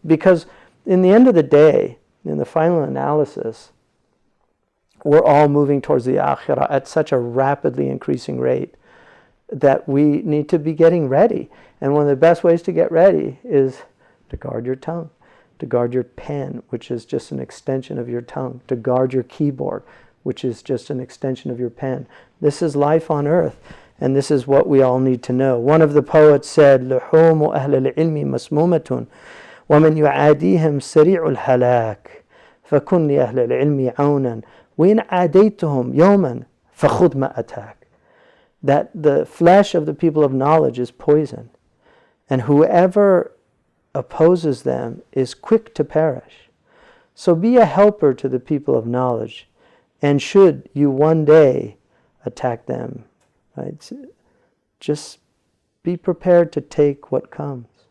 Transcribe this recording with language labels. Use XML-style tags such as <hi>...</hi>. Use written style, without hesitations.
<en>Because in the end of the day, in the final analysis, we're all moving towards the akhirah at such a rapidly increasing rate that we need to be getting ready. And one of the best ways to get ready is to guard your tongue, to guard your pen, which is just an extension of your tongue, to guard your keyboard, which is just an extension of your pen. This is life on earth, and this is what we all need to know. One of the poets said,</en> <ar>لُحُومُ أَهْلِ الْعِلْمِ مَسْمُومَةٌ وَمَنْ يُعَادِيهِمْ سَرِيعُ الْهَلَاكِ فَكُنْ لِأَهْلِ الْعِلْمِ عَوْنًا وَإِنْ عَادَيْتُهُمْ يَوْمًا فَخُذْ مَا أَتَاكَ.</ar> <en>That the flesh of the people of knowledge is poison, and whoever opposes them is quick to perish. So be a helper to the people of knowledge, and should you one day attack them, right, just be prepared to take what comes.</en>